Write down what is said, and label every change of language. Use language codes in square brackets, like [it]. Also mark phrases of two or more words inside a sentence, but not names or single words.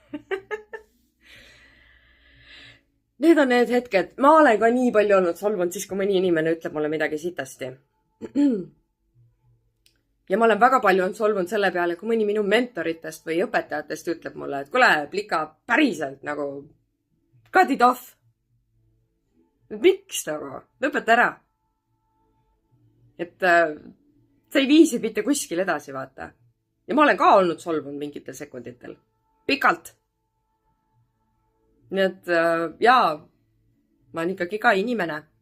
[et] Need on need hetked. Ma olen ka nii palju olnud solvunud siis, kui mõni inimene ütleb mulle midagi sitasti. Ja ma olen väga palju olnud solvunud selle peale, kui mõni minu mentoritest või õpetajatest ütleb mulle, et kuule, Plika, päriselt nagu [en] cut it off. [et] Miks nagu? Lõpeta ära. Et see ei viisi mitte kuskil edasi, vaata. Ja ma olen ka olnud solvunud mingitel sekunditel. pikalt. Nii et jaa, ma olen ikkagi ka inimene.